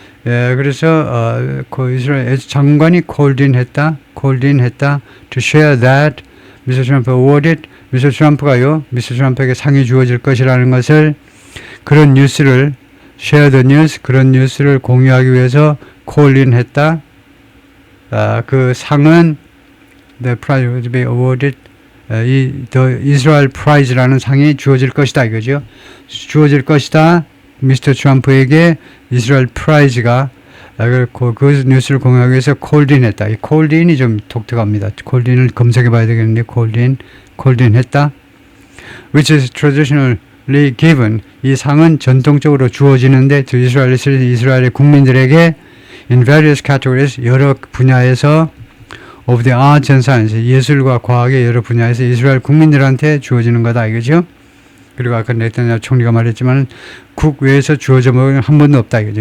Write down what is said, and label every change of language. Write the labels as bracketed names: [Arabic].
[Korean] 그래서 그 이스라엘 장관이 [English] called in [Korean] 했다 [English] to share that [Korean] 미스터 트럼프 awarded 미스터 트럼프가요. 미스터 트럼프에게 상이 주어질 것이라는 것을 그런 뉴스를 [English] share the news [Korean] 그런 뉴스를 공유하기 위해서 call in 했다. 그 상은 [English] the prize will be awarded [Korean] the Israel Prize라는 상이 주어질 것이다 이거죠. 주어질 것이다. 미스터 트럼프에게 이스라엘 프라이즈가 그 뉴스를 공유하기 위해서 콜드인 했다. 이 콜드인이 좀 독특합니다. 콜드인을 검색해 봐야 되겠는데 콜드인 했다. [English] Which is traditionally given. [Korean] 이 상은 전통적으로 주어지는데 이스라엘의 국민들에게 [English] in various categories [Korean] 여러 분야에서 [English] of the arts and science [Korean] 예술과 과학의 여러 분야에서 이스라엘 국민들한테 주어지는 거다 이거죠. 그리고 아까 네타냐후 총리가 말했지만 국외에서 주어져 먹은 한 번도 없다 이거죠.